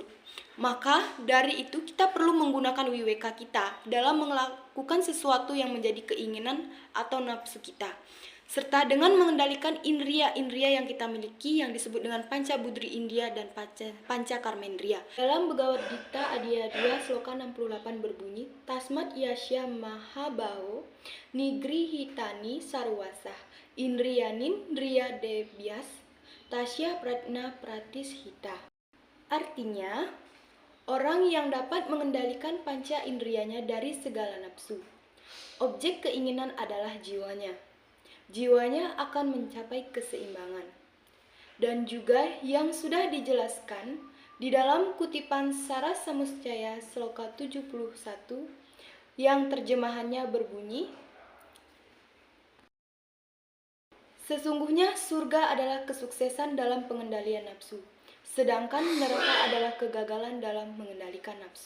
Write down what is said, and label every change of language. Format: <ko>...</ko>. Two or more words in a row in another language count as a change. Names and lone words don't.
<id>Maka dari itu kita perlu menggunakan wiweka kita dalam melakukan sesuatu yang menjadi keinginan atau nafsu kita, serta dengan mengendalikan indria-indria yang kita miliki yang disebut dengan Panca Budri Indriya dan Panca Karmendriya. Dalam Bhagavad Gita Adhya 2 sloka 68 berbunyi,</id> <sa>Tasmat yasya mahabaho nigrihitani sarwasah indriyanin driya debyas tasya pratna pratishita.</sa> <id>Artinya, orang yang dapat mengendalikan panca indrianya dari segala nafsu. Objek keinginan adalah jiwanya. Jiwanya akan mencapai keseimbangan. Dan juga yang sudah dijelaskan di dalam kutipan Sarasa Muscaya sloka 71 yang terjemahannya berbunyi, sesungguhnya surga adalah kesuksesan dalam pengendalian nafsu, sedangkan neraka adalah kegagalan dalam mengendalikan nafsu.</id>